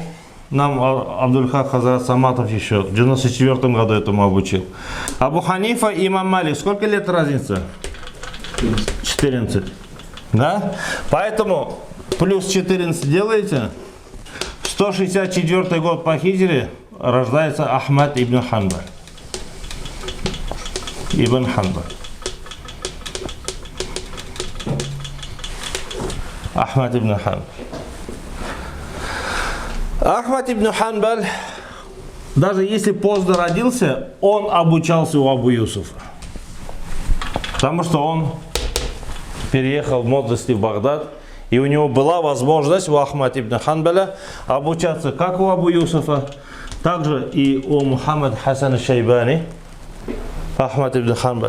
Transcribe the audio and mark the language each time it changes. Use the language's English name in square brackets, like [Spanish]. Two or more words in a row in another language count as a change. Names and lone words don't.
[Russian] Нам Абдуль-Хак Хазрат Саматов еще в 94 году этому обучил. Абу Ханифа и имам Малик. Сколько лет разница? 14. Да? Поэтому плюс 14 делаете. 164 год по хиджре рождается Ахмад ибн Ханбаль. Ахмад ибн Ханбаль. Ахмад ибн Ханбаль, даже если поздно родился, он обучался у Абу Юсуфа. Потому что он переехал в молодости в Багдад, и у него была возможность у Ахмад ибн Ханбаля обучаться как у Абу Юсуфа, также и у Мухаммад Хасан Шайбани, Ахмад ибн Ханбаль.